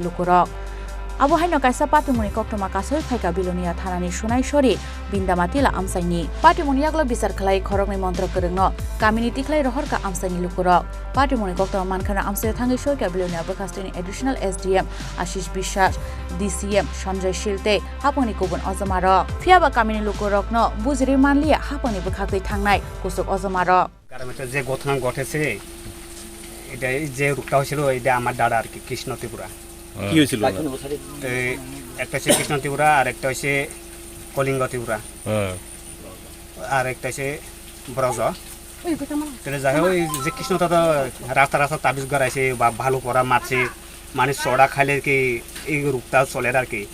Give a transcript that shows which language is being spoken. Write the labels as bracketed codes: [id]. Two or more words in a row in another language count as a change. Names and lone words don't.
[trp] lukurok abo haino kaisa patimoni koktoma kasoi phaika bilonia thanani sunaisori bindamatila amsaini patimoni yagulo bichar khlai khorokni montra korongno kamini tiklai rohorka amsaini lukurok patimoni koktoma mankhana amsai thangi soika bilonia bokastini [en] additional SDM [trp] Ashish Bishas DCM Sanjay Shilte haponi kubun ozamaro fiaba kamini lukurokno bujri manliya haponi bokhakai thangnai kusuk ozamaro [bn] কারণটা যে ঘটনা ঘটেছে এটা যে রূপটা হয়েছিল এটা আমার দাদা আর কি কৃষ্ণ ত্রিপুরা কি হয়েছিল একটা হচ্ছে কৃষ্ণ ত্রিপুরা আর একটা হচ্ছে কলিঙ্গ ত্রিপুরা আর একটা হচ্ছে ব্রজ তাহলে যাই হোক যে কৃষ্ণটা তো রাস্তা রাস্তা তাবিজ গড়াইছে বা ভালো করা মারছে মানে চড়া খাইলে কি এই রূপটা চলে আর কি